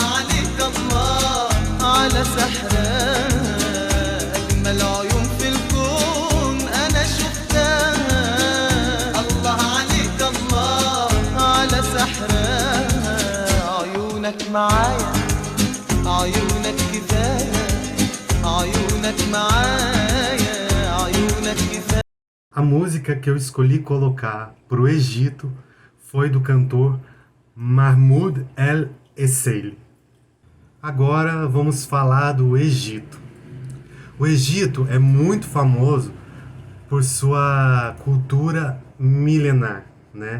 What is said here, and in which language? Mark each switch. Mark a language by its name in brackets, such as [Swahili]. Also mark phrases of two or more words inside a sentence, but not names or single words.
[Arabic] عليك الله على سحرها أجمل عيون في الكون أنا شفتها الله عليك الله على سحرها عيونك معايا عيونك كفاية عيونك معايا عيونك كفاية. [Portuguese] A música que eu escolhi colocar para o Egito foi do cantor Mahmoud El Esseili. Agora vamos falar do Egito. O Egito é muito famoso por sua cultura milenar, né?